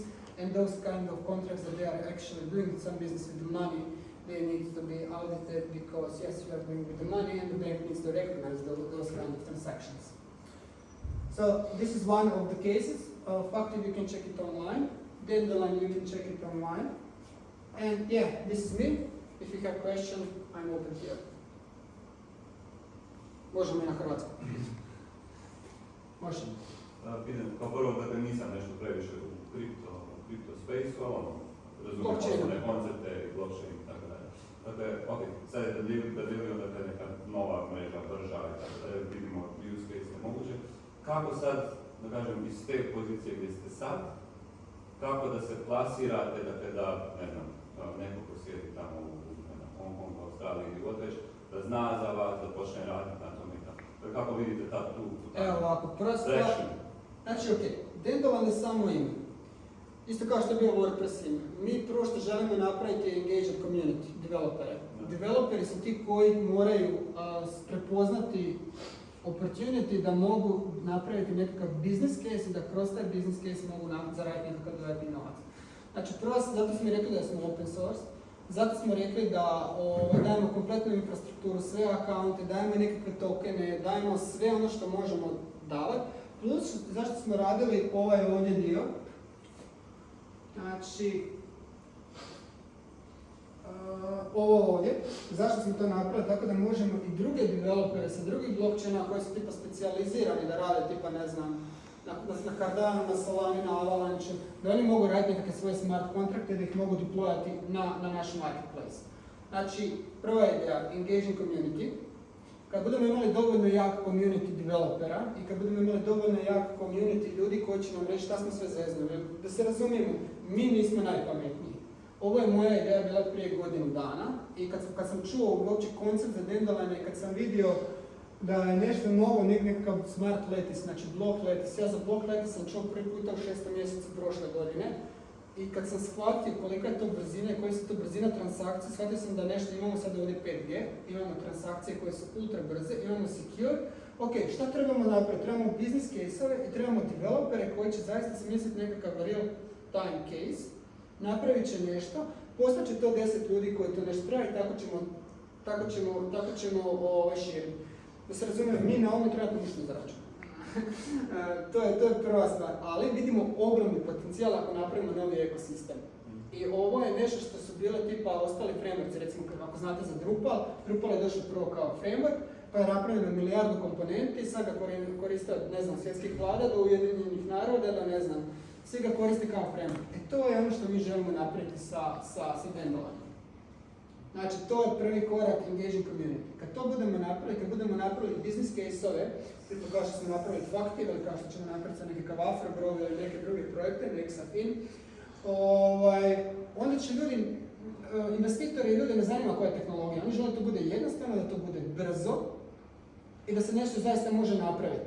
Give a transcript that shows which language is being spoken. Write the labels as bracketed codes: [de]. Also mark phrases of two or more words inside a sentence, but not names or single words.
[en] And those kind of contracts that they are actually doing some business with the money, they need to be audited because yes, you are doing with the money and the bank needs to recognize those kind of transactions. So this is one of the cases. Factive, you can check it online. Dandelion, you can check it online. And yeah, this is me. If you have questions, I'm open here. [hr] Možemo i na hrvatskom. Možemo. Kao prvo, dakle, nisam nešto previše u kripto space-u, razumijem osnovne koncepte i blockchain i tako dalje. Dakle, ok, sad je Dandelion, dakle, neka nova mreža, brža i tako dalje, vidimo [en] use case [hr] je moguće. Kako sad, da kažem, iz te pozicije gdje ste sad, kako da se plasirate, dakle, da, ne znam, neko ko sjedi tamo u Hong Kongu, Australiji ili god već, da zna za vas, da počne raditi na tome i tako. Kako vidite tu Evo ovako, prva stvar, rešenje? znači ok, Dandelion je samo ime. Isto kao što je bio WordPress ime. Mi prvo što želimo napraviti je [en] engaged community, [hr] developere. Developeri su ti koji moraju prepoznati opportunity da mogu napraviti nekakav [en] business case [hr] i da kroz taj [en] business case [hr] mogu zaraditi nekakav dodatni novac. Znači prvo, zato smo rekli da smo [en] open source, [hr] zato smo rekli da dajemo kompletnu infrastrukturu, sve akaunte, dajemo nekakve tokene, dajemo sve ono što možemo davati. Plus, zašto smo radili ovaj ovdje dio? Znači, ovo ovdje, zašto smo to napravili, tako da možemo i druge developere sa drugih blockchaina koji su tipa specijalizirani da rade tipa ne znam, na Cardano, na Solani, na Avalanche, da oni mogu raditi nekakve svoje smart kontrakte da ih mogu deployati na naš marketplace. Znači, prva ideja, [en] engaging community. [hr] Kad budemo imali dovoljno jak community developera i kad budemo imali dovoljno jak community ljudi koji će nam reći šta smo sve zeznuli. Da se razumijemo, mi nismo najpametniji. Ovo je moja ideja bila prije godinu dana i kad sam čuo uopće koncept za Dandelion i kad sam vidio da je nešto novo, nekakav [en] smart lettuce, [hr] znači [en] block lettuce. [hr] Ja za [en] block lettuce [hr] sam čuo prvi puta u 6. mjesecu prošle godine. I kad sam shvatio kolika je to brzina i koja su to brzina transakcije, shvatio sam da nešto imamo sad ovdje 5G, imamo transakcije koje su ultra brze, imamo secure. Ok, šta trebamo napraviti? Trebamo [en] business case-ove [hr] i trebamo developere koji će zaista smisliti nekakav [en] real time case, [hr] napravit će nešto, postaće to 10 ljudi koji to nešto treba i tako ćemo širiti. Da se razumijem, mi na ovome trebamo ništa zarađati. To je prva stvar, ali vidimo ogromni potencijal ako napravimo novi ekosistem. I ovo je nešto što su bile tipa ostali frameworks, recimo ako znate za Drupal, Drupal je došao prvo kao framework, pa je napravljeno milijardu komponenti, sad ga koriste od, ne znam, svjetskih vlada do Ujedinjenih naroda, da ne znam, svi ga koriste kao framework. To je ono što mi želimo napraviti sa Dandelionom. Znači, to je prvi korak [en] engaging community. [hr] Kad to budemo napravili, kad budemo napravili [en] business case-ove, [hr] tipa kao što smo napravili Factive ili kao što ćemo napraviti sa nekakav Afrogrow ili neke druge projekte, Nexafin, onda će ljudi, investitori i ljudi ne zanima koja je tehnologija. Oni žele da to bude jednostavno, da to bude brzo i da se nešto zaista može napraviti.